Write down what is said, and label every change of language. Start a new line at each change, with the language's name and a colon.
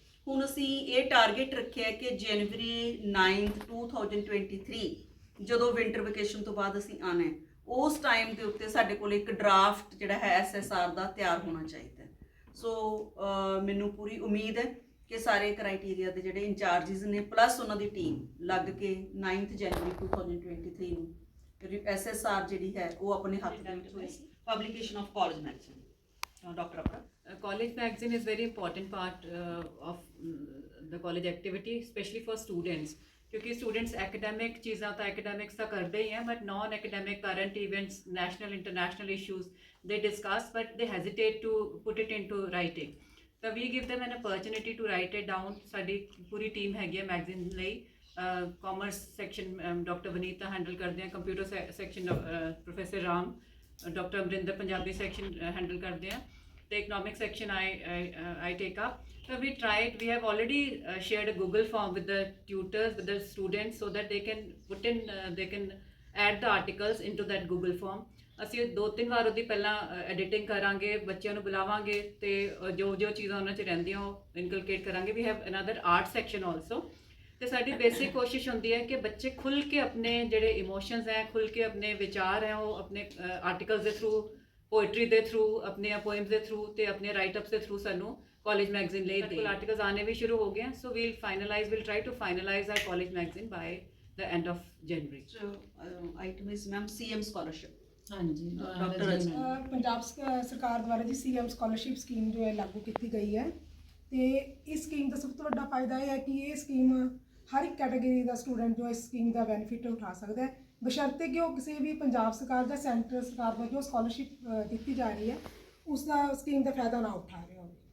Punjabi: ਹੁਣ ਅਸੀਂ ਇਹ ਟਾਰਗੇਟ ਰੱਖਿਆ ਕਿ ਜਨਵਰੀ 9th 2023 ਜਦੋਂ ਵਿੰਟਰ ਵੈਕੇਸ਼ਨ ਤੋਂ ਬਾਅਦ ਅਸੀਂ ਆਉਣਾ ਹੈ, ਉਸ ਟਾਈਮ ਦੇ ਉੱਤੇ ਸਾਡੇ ਕੋਲ ਇੱਕ ਡਰਾਫਟ ਜਿਹੜਾ ਹੈ SSR ਦਾ ਤਿਆਰ ਹੋਣਾ ਚਾਹੀਦਾ। ਸੋ ਮੈਨੂੰ ਪੂਰੀ ਉਮੀਦ ਹੈ ਕਿ ਸਾਰੇ ਕ੍ਰਾਈਟੀਰੀਆ ਦੇ ਜਿਹੜੇ ਇੰਚਾਰਜਿਸ ਨੇ ਪਲੱਸ ਉਹਨਾਂ ਦੀ ਟੀਮ ਲੱਗ ਕੇ 9th ਜਨਵਰੀ 2023 ਨੂੰ SSR ਜਿਹੜੀ ਹੈ ਉਹ ਆਪਣੇ ਹੱਥ ਦੇ ਵਿੱਚ ਹੋਏਗੀ।
English: Publication of college magazine. Dr. Apra. College magazine is very important part of the college activity, especially for students.
Hindi: क्योंकि students academic चीज़ां तो academics तो करते ही हैं,
English: but non-academic current events, national, international issues, they discuss, but they hesitate to put it into writing. So we give them an opportunity to write it down.
Punjabi: साडी पूरी
English: team
Punjabi: हैगी है magazine ਲਈ।
English: Commerce section Dr.
Hindi: Vanita handle करते हैं, computer section Professor Ram, Dr.
English: Amrinder Punjabi section
Hindi: handle करते हैं,
English: the economic section I take up. So we tried, we have already shared a Google form with the tutors, with the students, so that they can put in, they can add the articles into that Google form.
Punjabi: ਅਸੀਂ 2-3 ਵਾਰ ਉਹਦੀ ਪਹਿਲਾਂ editing ਕਰਾਂਗੇ, ਬੱਚਿਆਂ ਨੂੰ ਬੁਲਾਵਾਂਗੇ ਤੇ ਜੋ ਜੋ ਚੀਜ਼ਾਂ ਉਹਨਾਂ 'ਚ ਰਹਿੰਦੀਆਂ ਉਹ ਇਨਕਲਕੇਟ ਕਰਾਂਗੇ।
English: We have another art section also.
Punjabi: ਤੇ ਸਾਡੀ ਬੇਸਿਕ ਕੋਸ਼ਿਸ਼ ਹੁੰਦੀ ਹੈ ਕਿ ਬੱਚੇ ਖੁੱਲ੍ਹ ਕੇ ਆਪਣੇ ਜਿਹੜੇ ਇਮੋਸ਼ਨਸ ਹੈ, ਖੁੱਲ੍ਹ ਕੇ ਆਪਣੇ ਵਿਚਾਰ ਹੈ, ਉਹ ਆਪਣੇ ਆਰਟੀਕਲਸ ਦੇ ਥਰੂ, ਪੋਇਟਰੀ ਦੇ ਥਰੂ, ਆਪਣੀਆਂ ਪੋਇਮਸ ਦੇ ਥਰੂ ਤੇ ਆਪਣੇ ਰਾਈਟ-ਅਪਸ ਦੇ ਥਰੂ ਸਾਨੂੰ ਕਾਲਜ ਮੈਗਜ਼ੀਨ ਲਈ ਦੇ ਆਰਟੀਕਲਸ ਆਣੇ ਵੀ ਸ਼ੁਰੂ ਹੋ ਗਏ हैं।
English: So we'll try to finalize our college magazine by the end of January. So, item is ma'am CM scholarship.
Punjabi: ਹਾਂਜੀ Dr. Rajni. ਪੰਜਾਬ ਸਰਕਾਰ ਦੁਆਰਾ ਜੀ ਸੀਐਮ ਸਕਾਲਰਸ਼ਿਪ ਸਕੀਮ ਜੋ ਹੈ ਲਾਗੂ ਕੀਤੀ ਗਈ ਹੈ ਤੇ ਇਸ ਸਕੀਮ ਦਾ ਸਭ ਤੋਂ ਵੱਡਾ ਫਾਇਦਾ ਇਹ ਹੈ ਕਿ ਇਹ ਸਕੀਮ ਹਰ ਇੱਕ ਕੈਟਾਗਰੀ ਦਾ ਸਟੂਡੈਂਟ ਜੋ ਇਸ ਸਕੀਮ ਦਾ ਬੈਨੀਫਿਟ ਉਠਾ ਸਕਦਾ ਹੈ, ਬਸ਼ਰਤੇ ਕਿ ਉਹ ਕਿਸੇ ਵੀ ਪੰਜਾਬ ਸਰਕਾਰ ਜਾਂ ਸੈਂਟਰ ਸਰਕਾਰ ਵੱਲੋਂ ਸਕਾਲਰਸ਼ਿਪ ਦਿੱਤੀ ਜਾ ਰਹੀ ਹੈ ਉਸ ਦਾ ਸਕੀਮ ਦਾ ਫਾਇਦਾ ਨਾ ਉਠਾ ਰਿਹਾ ਹੋਵੇ।